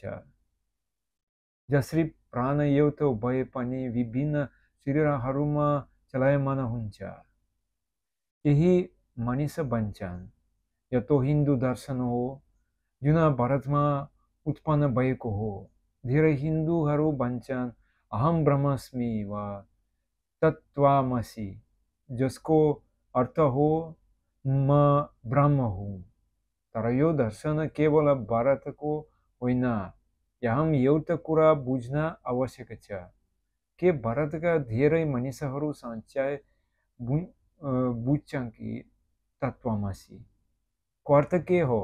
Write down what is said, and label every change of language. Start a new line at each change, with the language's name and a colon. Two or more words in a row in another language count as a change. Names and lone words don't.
Nepali: जसरी प्राण एउटा भए पनि विभिन्न शरीरहरूमा चलायमान हुन्छ, केही मानिस बन्छन्। यो तो हिन्दू दर्शन हो जुन भारतमा उत्पन्न भएको हो। धेरै हिन्दूहरू भन्छन्
Sanskrit: अहम ब्रह्मास्मि
Nepali: वा तत्त्वमसि, जसको अर्थ हो म ब्रह्म हुँ। तर यो दर्शन केवल भारतको होइन, यहाँ एउटा कुरा बुझ्न आवश्यक छ, के भारतका धेरै मानिसहरू साँच्चै बुझ्छन् कि तत्त्वमसि को अर्थ के हो?